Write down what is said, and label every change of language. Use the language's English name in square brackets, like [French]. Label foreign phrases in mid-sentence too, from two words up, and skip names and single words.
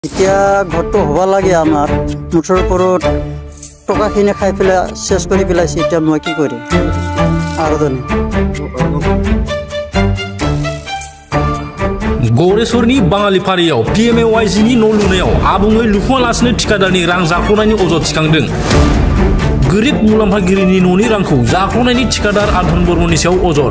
[Assamese] এতিয়া ঘৰটো হ'ব লাগে আমাৰ মুঠৰ ওপৰত টকাখিনি খাই পেলাই শেষ কৰি পেলাইছে। এতিয়া মই কি কৰিম আৰু [Bodo] गौरेश्वरनि बाङालि फारियाव PMAYGनि न' लुनायाव आबुङै लुफुङालासिनो ठिकादारनि रां जाख्ल'नायनि अजद थिखांदों। गोरिब मुलाम्फागिरिनि न'नि रांखौ जाख्ल'नायनि ठिकादार आधन बर्मननि सायाव अजद।